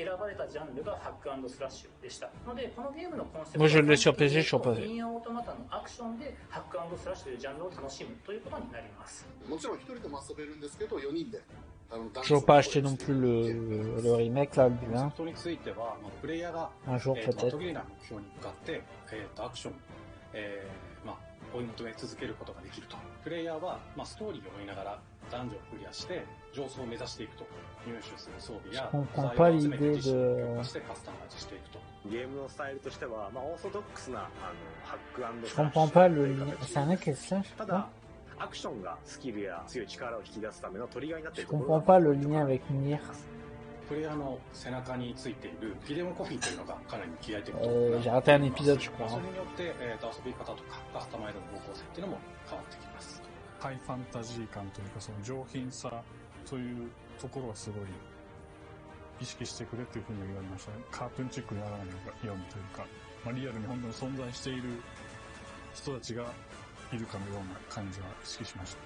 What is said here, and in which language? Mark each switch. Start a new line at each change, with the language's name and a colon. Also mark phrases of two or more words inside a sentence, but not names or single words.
French: Moi je l'ai sur PC, je suis pas fait. Toujours pas acheté non plus le remake là, le bien. Un jour peut-être.
Japanese: 追い求め続けることができると。プレイヤーはストーリーを追いながらダンジョンをクリアして上層を目指していくと。入手する装備や素材を集めて自身の強化してカスタマイズしていくと。ゲームのスタイルとしてはオーソドックスなハック&スラッシュ。
French: Je comprends pas le lien. C'est un hack et slash.
Japanese: ただアクションがスキルや強い力を引き出すためのトリガーになっているところ。
French: Je comprends pas le lien avec Nier.
Japanese: プレイヤーの背中についているフィデモコインというのがかなり気合い的と。
French: J'ai raté un épisode, je crois.
Japanese: それによって遊び方とかカスタマイズの方向性っていうのも変わってきます。ハイファンタジー感というかその上品さというところはすごい意識してくれというふうに言われましたね。カートゥーンチックにやらないようにというか、リアルに本当に存在している人たちがいるかのような感じは意識しました。